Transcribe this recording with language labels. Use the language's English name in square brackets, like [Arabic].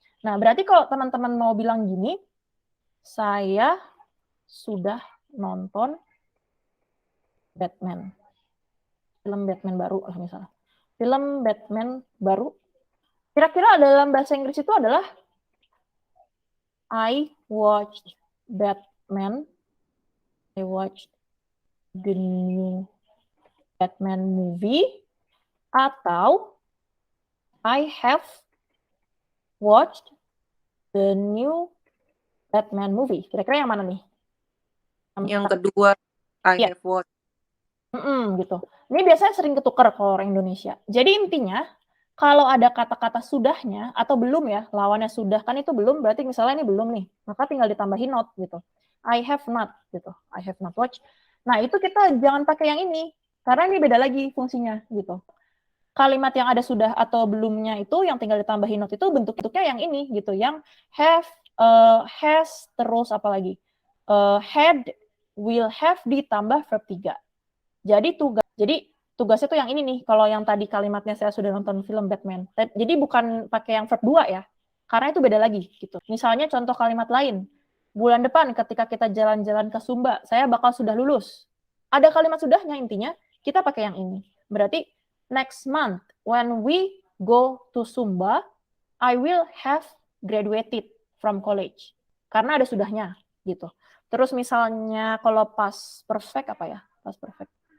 [Indonesian] Nah, berarti kalau teman-teman mau bilang gini, saya sudah nonton Batman. Film Batman baru lah misalnya. Film Batman baru. Kira-kira dalam bahasa Inggris itu adalah [English] I watched Batman. I watched the new Batman movie, [Indonesian] atau [English] I have watched the new Batman movie. [Indonesian] Kira-kira yang mana nih? Yang kedua, [English] I have watched. [Indonesian] Gitu. Ini biasanya sering ketukar kalau orang Indonesia. Jadi intinya, kalau ada kata-kata sudahnya atau belum ya, lawannya sudah kan itu belum, berarti misalnya ini belum nih, maka tinggal ditambahin not gitu. [English] I have not [Indonesian] gitu. [English] I have not watched. [Indonesian] Nah, itu kita jangan pakai yang ini, karena ini beda lagi fungsinya gitu. Kalimat yang ada sudah atau belumnya itu yang tinggal ditambahin not itu bentuknya yang ini gitu, yang have, has, terus apa lagi? Had, will have ditambah verb 3. Jadi tugasnya tuh yang ini nih, kalau yang tadi kalimatnya saya sudah nonton film Batman. Jadi bukan pakai yang verb 2 ya, karena itu beda lagi gitu. Misalnya contoh kalimat lain, bulan depan ketika kita jalan-jalan ke Sumba, saya bakal sudah lulus. Ada kalimat sudahnya, intinya kita pakai yang ini. Berarti [English] next month when we go to Sumba, I will have graduated from college. [Indonesian] Karena ada sudahnya gitu. Terus misalnya kalau past perfect apa ya? Past perfect.